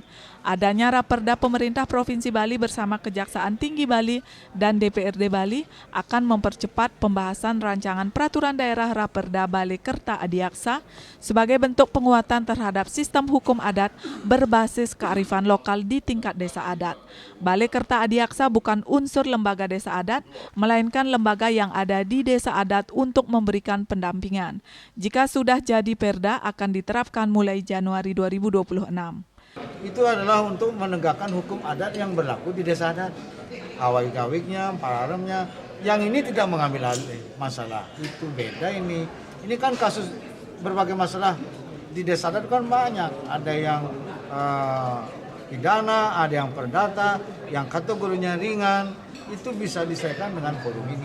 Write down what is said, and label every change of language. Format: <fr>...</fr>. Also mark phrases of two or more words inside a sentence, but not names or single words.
<id>Adanya raperda pemerintah Provinsi Bali bersama Kejaksaan Tinggi Bali dan DPRD Bali akan mempercepat pembahasan rancangan peraturan daerah raperda Balai Kerta Adiaksa sebagai bentuk penguatan terhadap sistem hukum adat berbasis kearifan lokal di tingkat desa adat. Balai Kerta Adiaksa bukan unsur lembaga desa adat, melainkan lembaga yang ada di desa adat untuk memberikan pendampingan. Jika sudah jadi perda akan diterapkan mulai Januari 2026. Itu adalah untuk menegakkan hukum adat yang berlaku di desa adat. Awik-awiknya, pararemnya, yang ini tidak mengambil alih masalah. Itu beda ini. Ini kan kasus berbagai masalah di desa adat kan banyak. Ada yang pidana, ada yang perdata, yang kategorinya ringan. Itu bisa diselesaikan dengan forum ini.</id>